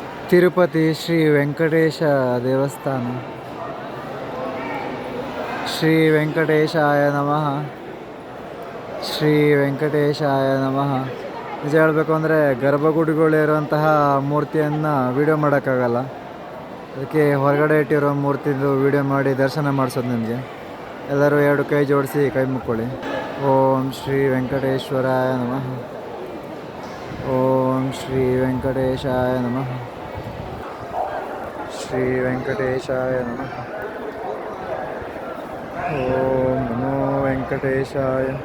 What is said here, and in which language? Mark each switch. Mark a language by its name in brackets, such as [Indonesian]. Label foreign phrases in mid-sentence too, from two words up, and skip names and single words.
[Kannada] ತಿರುಪತಿ ಶ್ರೀ ವೆಂಕಟೇಶ ದೇವಸ್ಥಾನ. [Sanskrit] ಶ್ರೀ ವೆಂಕಟೇಶಾಯ ನಮಃ. ಶ್ರೀ ವೆಂಕಟೇಶಾಯ ನಮಃ. [Kannada] ನಿಜ ಹೇಳಬೇಕು ಅಂದರೆ ಗರ್ಭಗುಡಿಗಳಿರುವಂತಹ ಮೂರ್ತಿಯನ್ನು ವೀಡಿಯೋ ಮಾಡೋಕ್ಕಾಗಲ್ಲ. ಅದಕ್ಕೆ ಹೊರಗಡೆ ಇಟ್ಟಿರೋ ಮೂರ್ತಿದು ವೀಡಿಯೋ ಮಾಡಿ ದರ್ಶನ ಮಾಡಿಸೋದು ನಿಮಗೆ. ಎಲ್ಲರೂ ಎರಡು ಕೈ ಜೋಡಿಸಿ ಕೈ ಮುಕ್ಕೊಳ್ಳಿ. [Sanskrit] ಓಂ ಶ್ರೀ ವೆಂಕಟೇಶ್ವರಾಯ ನಮಃ. ಓಂ ಶ್ರೀ ವೆಂಕಟೇಶಾಯ ನಮಃ. ಶ್ರೀ ವೆಂಕಟೇಶಾಯ ನಮಃ. ಓಂ ನಮೋ ವೆಂಕಟೇಶಾಯ.